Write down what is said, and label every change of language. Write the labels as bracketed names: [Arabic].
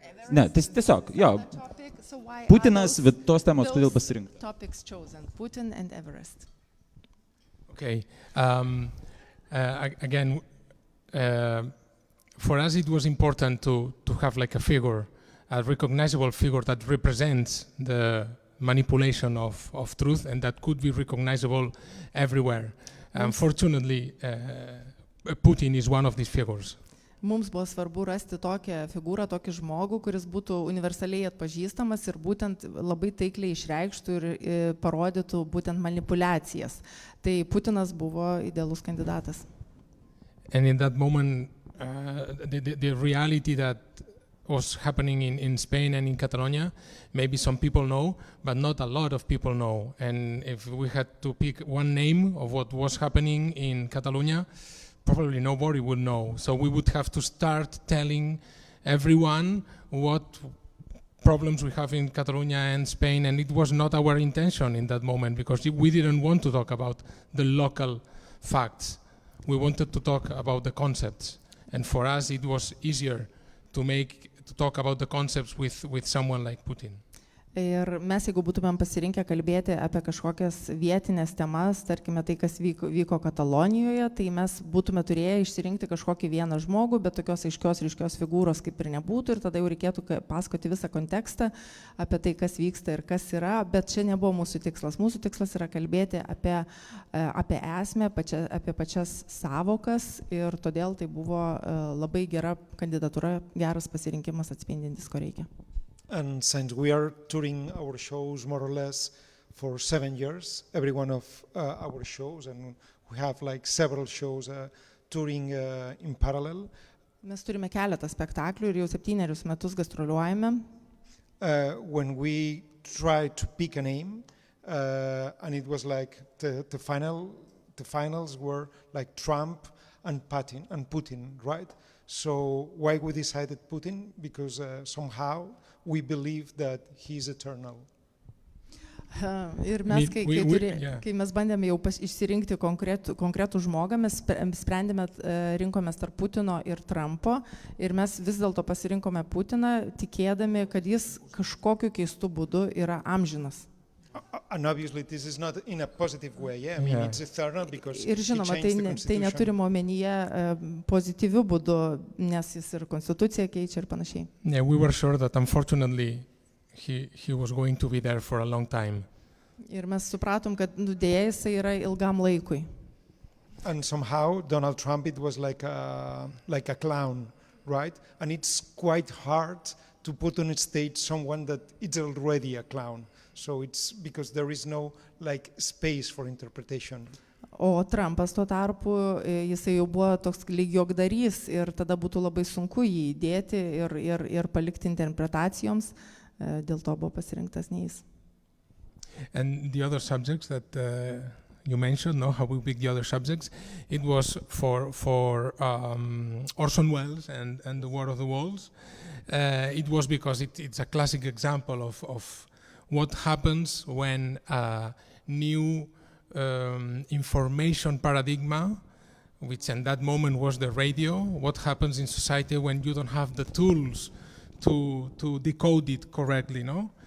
[Lithuanian] Ne, tiesiog, jo, Putinas, bet tos temos, kodėl pasirinkti? [English] Topics chosen, Putin and Everest. Okay, again, for us it was important to have like a figure, a recognizable figure that represents the manipulation of truth and that could be recognizable everywhere. Unfortunately, Putin is one of these figures. [Lithuanian] Mums buvo svarbu rasti tokią figūrą, tokį žmogų, kuris būtų universaliai atpažįstamas ir būtent labai taikliai išreikštų ir parodytų būtent manipulacijas. Tai Putinas buvo idealus kandidatas. [English] And in that moment, the reality that was happening in Spain and in Catalonia, maybe some people know, but not a lot of people know. And if we had to pick one name of what was happening in Catalonia, probably nobody would know. So we would have to start telling everyone what problems we have in Catalonia and Spain, and it was not our intention in that moment because we didn't want to talk about the local facts. We wanted to talk about the concepts, and for us it was easier to talk about the concepts with someone like Putin. [Lithuanian] Ir mes, jeigu būtumėm pasirinkę kalbėti apie kažkokias vietinės temas, tarkime tai, kas vyko Katalonijoje, tai mes būtume turėję išsirinkti kažkokį vieną žmogų, bet tokios aiškios ryškios figūros kaip ir nebūtų, ir tada jau reikėtų pasakoti visą kontekstą apie tai, kas vyksta ir kas yra, bet čia nebuvo mūsų tikslas. Mūsų tikslas yra kalbėti apie esmę, apie pačias savokas, ir todėl tai buvo labai gera kandidatūra, geras pasirinkimas atspindintis, ko reikia. [English] And since we are touring our shows more or less for 7 years, every one of our shows, and we have like several shows touring in parallel. [Lithuanian] Mes turime keletą spektaklių ir jau 7 metus gastroliuojame. [English] When we tried to pick a name, and it was like the finals were like Trump and Putin, right? So why we decided Putin? Because somehow we believe that he is eternal. [Lithuanian] Ir mes, kai mes bandėme jau išsirinkti konkretų žmogą, mes rinkomės tarp Putino ir Trumpo, ir mes vis dėlto pasirinkome Putiną, tikėdami, kad jis kažkokiu keistu būdu yra amžinas. [English] And obviously this is not in a positive way, yeah? I mean, it's eternal because [Lithuanian] ir žinoma, tai neturime omenyje pozityviu būdu, nes jis ir konstituciją keičia ir panašiai. [English] Yeah, we were sure that unfortunately he was going to be there for a long time. [Lithuanian] Ir mes supratom, kad dėja jisai yra ilgam laikui. [English] And somehow Donald Trump, it was like a clown, right? And it's quite hard to put on stage someone that is already a clown. So it's because there is no like space for interpretation. [Lithuanian] O Trumpas tuo tarpu, jisai jau buvo toks lyg juokdarys, ir tada būtų labai sunku jį įdėti ir palikti interpretacijoms, dėl to buvo pasirinktas ne jis. [English] And the other subjects that you mentioned, no, how we pick the other subjects, it was for Orsonas Wellesas and the War of the Worlds. It was because it's a classic example of what happens when a new information paradigm, which in that moment was the radio, what happens in society when you don't have the tools to decode it correctly, no?